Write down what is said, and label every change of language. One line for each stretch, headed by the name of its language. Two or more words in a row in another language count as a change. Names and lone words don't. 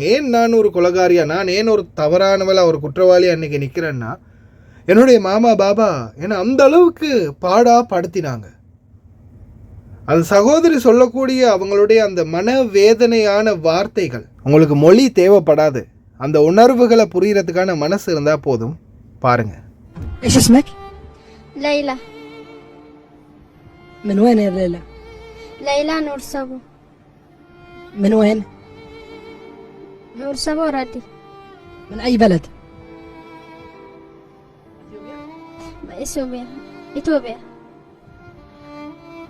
Tamil: ஏன் நான் ஒரு கொலகாரியா, நான் ஏன் ஒரு தவறானவளா, ஒரு குற்றவாளியாக அன்றைக்கி நிற்கிறேன்னா, என்னுடைய மாமா பாபா என்னை அந்த அளவுக்கு பாடாப்படுத்தினாங்க. அந்த சகோதரி சொல்லக்கூடிய அவங்களுடைய அந்த மனவேதனையான வார்த்தைகள், உங்களுக்கு மொழி தேவைப்படாது, அந்த உணர்வுகளை புரியறதுக்கான மனசு இருந்தால் போதும். பாருங்க.
Arabic: ايش اسمك؟ ليلى. من وين يا ليلى؟ ليلى نور صبو. من وين؟ نور صبو راتي. من اي بلد؟ اثيوبيا. اثيوبيا.